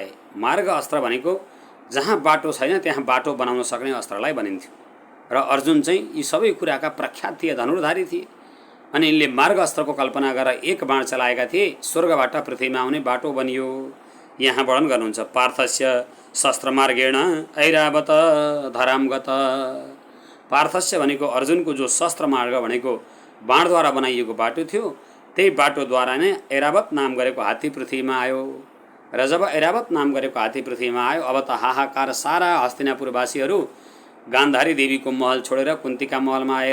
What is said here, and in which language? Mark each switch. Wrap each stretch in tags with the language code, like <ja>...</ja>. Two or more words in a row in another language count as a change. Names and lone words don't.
<ne>मार्ग अस्त्र भनेको जहाँ बाटो छैन त्यहाँ बाटो बनाउन सक्ने अस्त्रलाई भनिन्थ्यो र अर्जुन चाहिँ यी सबै कुराका प्रख्यात थिए, धनुर्धारी थिए। अनि यिनले मार्ग अस्त्रको कल्पना गरेर एक बाण चलाएका थिए, स्वर्गबाट पृथ्वीमा आउने बाटो बनियो। यहाँ वर्णन गर्नुहुन्छ</ne> <sa>पार्थस्य शस्त्रमार्गेण ऐरावत धरामगत।</sa> <ne>पार्थस्य भनेको अर्जुनको जो शस्त्र मार्ग भनेको बाणद्वारा बनाइएको बाटो थियो, त्यही बाटोद्वारा नै ऐरावत नाम गरेको हात्ती पृथ्वीमा आयो। र जब ऐरावत नाम गरेको हात्ती पृथ्वीमा आयो अब त हाहाकार, सारा हस्तिनापुरवासीहरू गान्धारी देवीको महल छोडेर कुन्तीका महलमा आए।</ne>